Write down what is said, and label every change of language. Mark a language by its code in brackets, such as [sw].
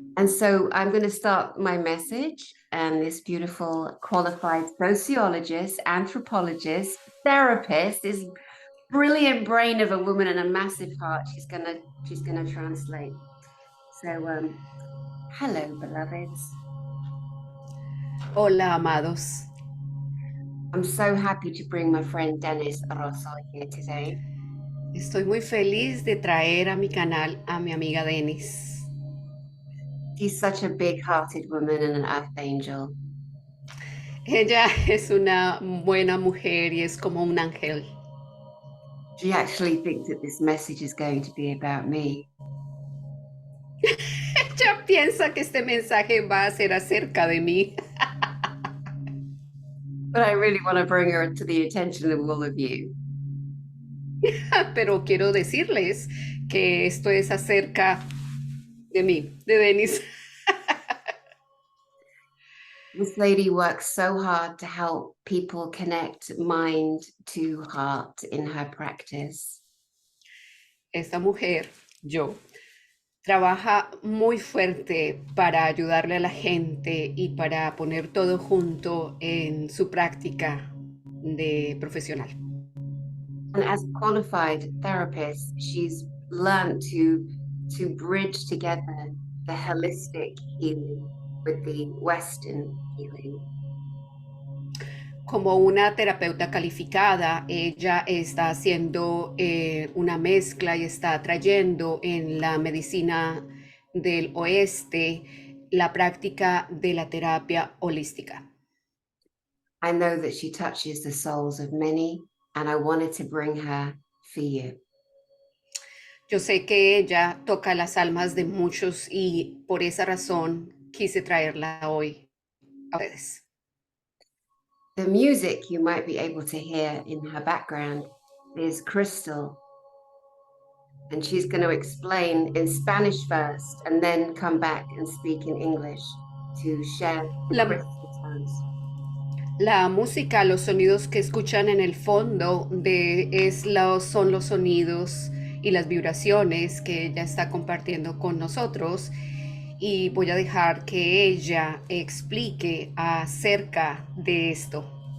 [en] And so I'm going to start my message, and this beautiful qualified sociologist, anthropologist, therapist, this brilliant brain of a woman and a massive heart. She's gonna translate. So hello, beloveds. [es] Hola, amados. [en] I'm so happy to bring my friend Denis Rozo here today. [es] Estoy muy feliz de traer a mi canal a mi amiga Denis. [en] She's such a big-hearted woman and an earth angel. [es] Ella es una buena mujer y es como un ángel. [en] She actually thinks that this message is going to be about me. [es] Ella piensa que este mensaje va a ser acerca de mí, [en] But I really want to bring her to the attention of all of you. [es] pero quiero decirles que esto es acerca de mí, de Denis. [en] This lady works so hard to help people connect mind to heart in her practice. [es] Esta mujer, yo, trabaja muy fuerte para ayudarle a la gente y para poner todo junto en su práctica de profesional. [en] And as a qualified therapist, she's learned to bridge together the holistic healing with the Western healing. [es] Como una terapeuta calificada, ella está haciendo una mezcla y está trayendo en la medicina del oeste la práctica de la terapia holística. [en] I know that she touches the souls of many, and I wanted to bring her for you. [es] Yo sé que ella toca las almas de muchos y por esa razón quise traerla hoy a ustedes. [en] The music you might be able to hear in her background is Crystal, and she's going to explain in Spanish first and then come back and speak in English to share the [es] La, [en] crystal tones. [es] la música, los sonidos que escuchan en el fondo son los sonidos y las vibraciones que ella está compartiendo con nosotros y voy a dejar que ella explique acerca de esto.